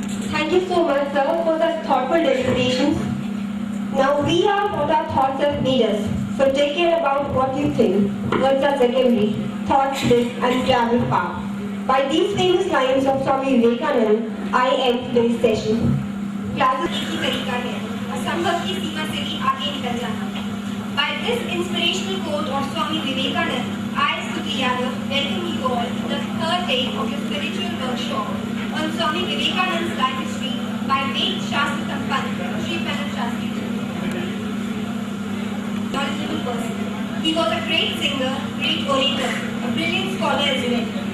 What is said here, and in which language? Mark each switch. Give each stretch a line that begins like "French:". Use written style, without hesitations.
English: Thank you so much, sir, for such thoughtful deliberations. Now we are what our thoughts have made us. So take care about what you think. Words are secondary. Thoughts live and travel far. By these famous lines of Swami Vivekananda, I end today's session.
Hindi: Classes एक ही तरीका है, असंभव की सीमा से भी आगे निकल जाना.
English: By this inspirational quote of Swami Vivekananda, I, Stuti Yadav, welcome you all to the third day of your spiritual workshop on Swami Vivekananda's life history by Ved Shastra Sampann, Sri Pranab Shastri. Knowledgeable person. He was a great singer, great orator, a brilliant scholar as well.